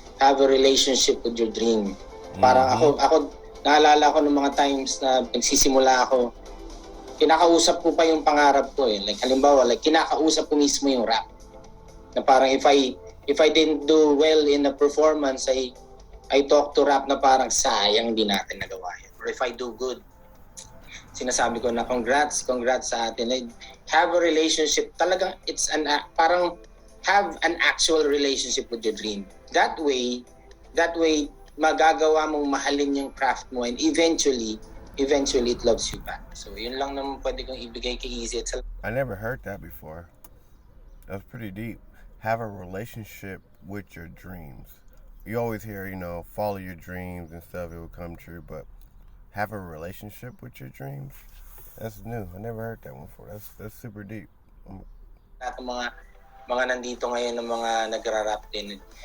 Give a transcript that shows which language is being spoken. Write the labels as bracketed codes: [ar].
[en] Have a relationship with your dream. [tl] Para ako naalala ko ng mga times na nagsisimula ako, kinakausap ko pa yung pangarap ko eh. Like halimbawa, kinakausap ko mismo yung rap. Na parang [en] if I didn't do well in a performance, I talk to rap [tl] na parang sayang di natin nagawa yan. [en] Or if I do good, [tl] sinasabi ko na congrats sa atin. [en] Have a relationship. [tl] Talagang parang [en] have an actual relationship with your dream. That way, [tl] magagawa mong mahalin yung [en] craft mo and eventually it loves you back. [tl] So yun lang naman pwede kong ibigay kay Easy. [en] I never heard that before. That's pretty deep. Have a relationship with your dreams. You always hear, follow your dreams and stuff, it will come true, but have a relationship with your dreams? That's new. I never heard that one before. That's super deep. [tl] At mga nandito ngayon ng mga nagra-rap din.